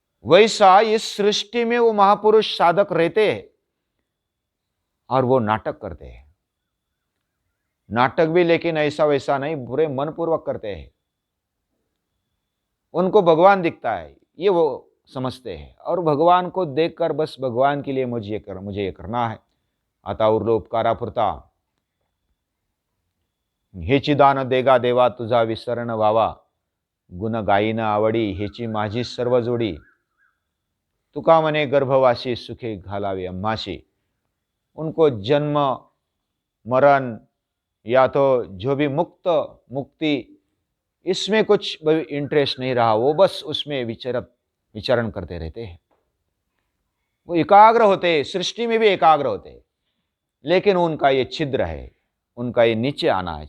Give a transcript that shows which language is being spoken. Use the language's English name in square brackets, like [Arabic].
[Hindi] वैसा इस सृष्टि में वो महापुरुष साधक रहते हैं और वो नाटक करते हैं। नाटक भी लेकिन ऐसा वैसा नहीं, बुरे मनपूर्वक करते हैं। उनको भगवान दिखता है ये वो समझते हैं और भगवान को देखकर बस भगवान के लिए मुझे ये करना है। [Marathi] आता उपकारापुरता हेची दान देगा देवा तुझा विसरण व्हावा, गुण गायीन आवडी हेची माझी सर्व जोडी, तुका मने गर्भवासी सुखे घालावे अम्माशी। [Hindi] उनको जन्म मरण या तो जो भी मुक्ति इसमें कुछ इंटरेस्ट नहीं रहा, वो बस उसमें विचरण करते रहते हैं। वो एकाग्र होते, सृष्टि में भी एकाग्र होते, लेकिन उनका ये छिद्र है, उनका ये नीचे आना है।